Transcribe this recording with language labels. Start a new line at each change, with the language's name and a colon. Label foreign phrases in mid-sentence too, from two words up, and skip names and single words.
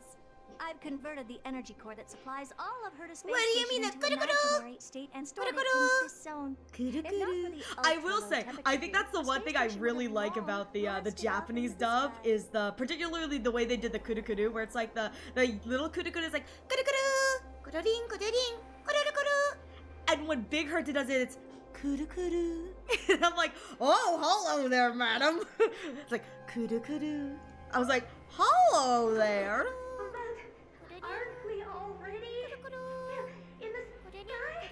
English: I've converted the energy core that supplies all of Herta's space What do you mean, station the into an kuru-kuru? imaginary state and stored it in Kuru-kuru? this zone. Kuru-kuru. I will say, I think that's the one thing I really like about the Japanese dub is particularly the way they did the kuru-kuru, where it's like the little kuru-kuru is like
Japanese: Kuru-kuru, kururin, kururin, kuru-kuru.
English: and when Big Herta does it, it's kuru-kuru. And I'm like, oh, hello there, madam. It's like kuru-kuru. I was like, hello there. But aren't we already in the sky?